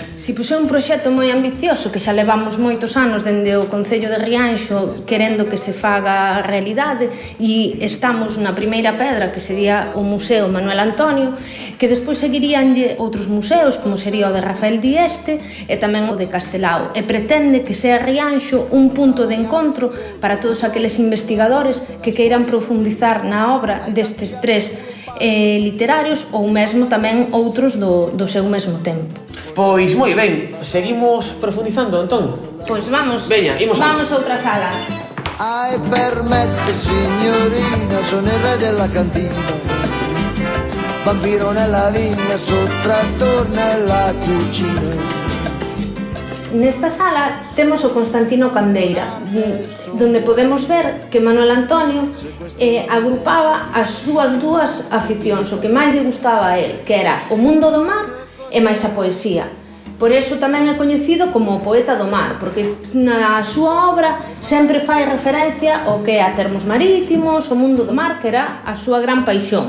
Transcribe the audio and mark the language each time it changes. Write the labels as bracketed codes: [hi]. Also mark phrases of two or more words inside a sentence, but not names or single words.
[gl] Si, pois é un proxecto moi ambicioso que xa levamos moitos anos dende o Concello de Rianxo querendo que se faga realidade, e estamos na primeira pedra, que sería o Museo Manuel Antonio, que despois seguiríanlle outros museos, como sería o de Rafael Dieste e tamén o de Castelao, e pretende que sea Rianxo un punto de encontro para todos aqueles investigadores que queiran profundizar na obra destes 3 literarios ou mesmo tamén outros do seu mesmo tempo. Pois moi ben, seguimos profundizando, entón? Pois vamos, Veña, imos vamos a outra sala. [it] Ai, permette signorina, sono il re della cantina. Vampiro nella vigna, sottrattore nella cucina. [gl] Nesta sala temos o Constantino Candeira, donde podemos ver que Manuel Antonio agrupaba as súas 2 aficións, o que máis lle gustaba a él, que era o mundo do mar e máis a poesía. Por iso tamén é coñecido como o poeta do mar, porque na súa obra sempre fai referencia ao que é a termos marítimos, o mundo do mar, que era a súa gran paixón.